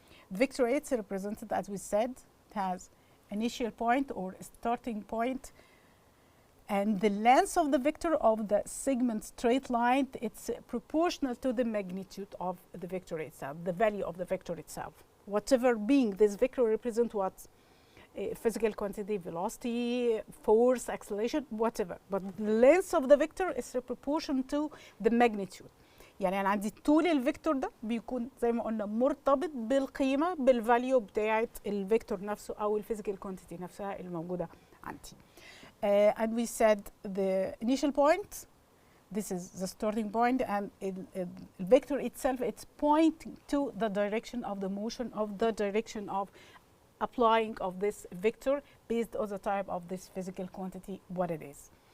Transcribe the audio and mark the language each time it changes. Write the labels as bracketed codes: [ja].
[en] Vector A is represented, as we said, it has initial point or starting point, and the length of the vector of the segment straight line, it's proportional to the magnitude of the vector itself, the value of the vector itself. Whatever being this vector represent what? Physical quantity, velocity, force, acceleration, whatever. But the length of the vector is proportional to the magnitude. [ar] يعني أنا عندي طول الفيكتور ده بيكون زي ما قلنا مرتبط بالقيمة بالفاليو بتاعة الفيكتور نفسه أو الفيزيكال كوانتيتي نفسها اللي موجودة عندي. [en] And we said the initial point, this is the starting point, and the vector itself, it's pointing to the direction of the motion of the direction of applying of this vector based on the type of this physical quantity, what it is.